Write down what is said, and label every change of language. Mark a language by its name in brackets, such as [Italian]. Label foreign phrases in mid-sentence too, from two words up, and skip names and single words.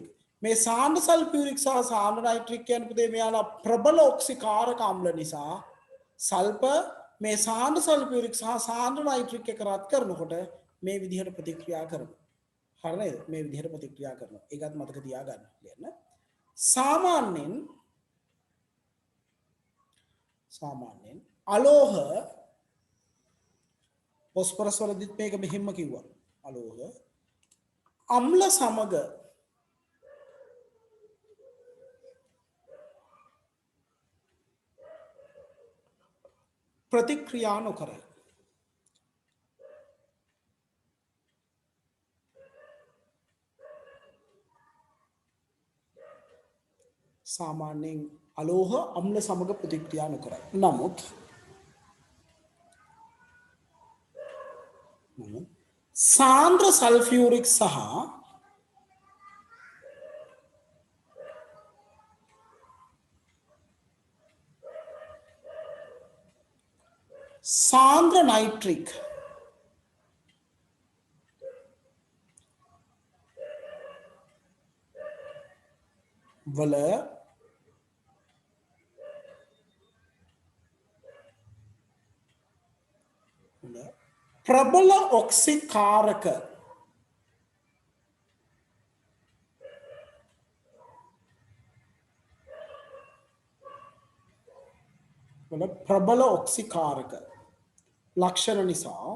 [Sinhala] මේ සාන්ද්‍ර සල්ෆියුරික් සහ සාන්ද්‍ර නයිට්‍රික් කියන්නේ පුතේ මෙයාලා ප්‍රබල ඔක්සිකාරක අම්ල නිසා සල්ප මේ සාන්ද්‍ර සල්ෆියුරික් සහ සාන්ද්‍ර නයිට්‍රික් එක රත් කරනකොට මේ විදිහට ප්‍රතික්‍රියා කරනවා. හරි නේද? මේ විදිහට ප්‍රතික්‍රියා කරනවා. ඒකත් මතක තියාගන්න. ලියන්න. සාමාන්‍යයෙන් අලෝහ ෆොස්ෆරස් වලදීත් මේක මෙහෙම කිව්වා අලෝහ අම්ල සමග ප්‍රතික්‍රියා නොකරයි. सामान्यයෙන් අලෝහ අම්ල සමග ප්‍රතික්‍රියා නොකරයි. නමුත් සාන්ද්‍ර සල්ෆියුරික් සහ සාන්ද්‍ර නයිට්‍රික් වල ප්‍රබල ඔක්සිකාරක ප්‍රබල ඔක්සිකාරක ලක්ෂණ නිසා